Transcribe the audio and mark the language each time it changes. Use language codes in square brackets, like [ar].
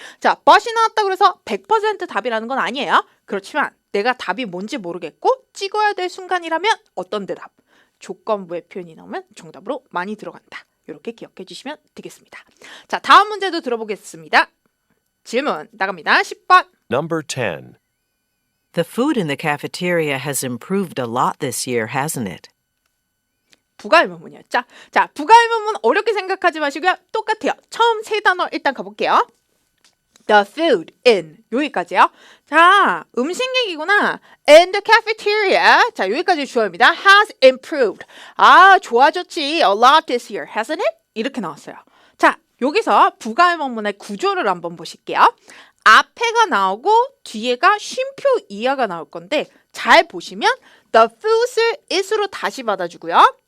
[ko] 자, but이 나왔다고 해서 100% 답이라는 건 아니에요. 그렇지만 내가 답이 뭔지 모르겠고 찍어야 될 순간이라면 어떤 대답? 조건부의 표현이 나오면 정답으로 많이 들어간다. 이렇게 기억해 주시면 되겠습니다. 자, 다음 문제도 들어보겠습니다. 질문 나갑니다. 10번. [en] Number 10. The food in the cafeteria has improved a lot this year, hasn't it? [ko] 부가의문문이었죠. 자, 부가의문문 어렵게 생각하지 마시고요. 똑같아요. 처음 세 단어 일단 가볼게요. [en] The food in [ko] 여기까지요. 자, 음식 얘기구나. [en] In the cafeteria. [ko] 자, 여기까지 주어입니다. [en] Has improved. [ko] 아, 좋아졌지. [en] A lot this year, hasn't it? [ko] 이렇게 나왔어요. 자, 여기서 부가의문문의 구조를 한번 보실게요. 앞에가 나오고 뒤에가 쉼표 이하가 나올 건데 잘 보시면 the food을 is로 다시 받아주고요.